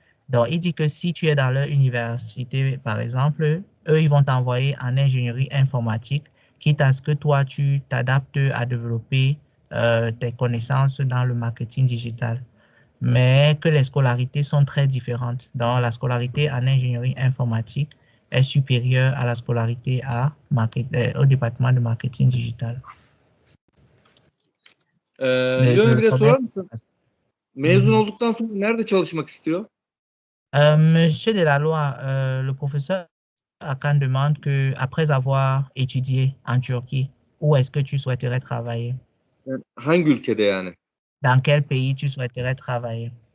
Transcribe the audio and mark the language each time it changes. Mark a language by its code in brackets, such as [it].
[fr] Donc, il dit que si tu es dans leur université, par exemple, eux, ils vont t'envoyer en ingénierie informatique, quitte à ce que toi, tu t'adaptes à développer tes connaissances dans le marketing digital. Mais que les scolarités sont très différentes. Donc, la scolarité en ingénierie informatique est supérieure à la scolarité au département de marketing digital. [tr] Leon bir de sorar mısın? Mezun olduktan sonra nerede çalışmak istiyor? [fr] Monsieur Delaloi, le professeur Akan demande que après avoir étudié en Turquie, où est-ce que tu souhaiterais travailler? [tr] Hangi ülkede yani? [fr] Dans quel pays tu souhaiterais travailler?